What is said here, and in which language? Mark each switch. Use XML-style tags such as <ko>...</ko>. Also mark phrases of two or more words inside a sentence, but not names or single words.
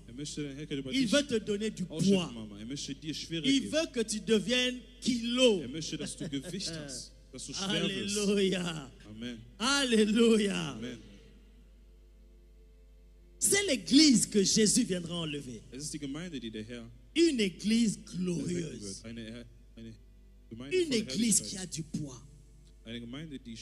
<de>Er möchte seine Herrlichkeit über</de> <fr>Il</fr> <de>dich</de> <fr>veut te donner du</fr> <de>ausschütten,</de> <fr>poids.</fr> <de>Mama. Er möchte dir Schwere</de> <fr>Il</fr> <de>geben.</de> <fr>veut que tu deviennes kilo.</fr> <de>Er möchte, dass du Gewicht hast, dass du schwer wirst.</de> <fr>Alléluia.</fr> <de>Amen.</de> <fr>Alléluia.</fr> <de>Amen.</de> <fr>C'est l'église que Jésus viendra enlever.</fr> <de>Es ist die Gemeinde, die der Herr</de> <fr>Une église</fr> <de>erwecken</de> <fr>glorieuse.</fr> <de>wird. Eine Gemeinde</de> <fr>Une</fr> <de>voller</de> <fr>église qui a</fr> <de>Herrlichkeit.</de> <fr>du poids.</fr> <de>Eine Gemeinde, die</de>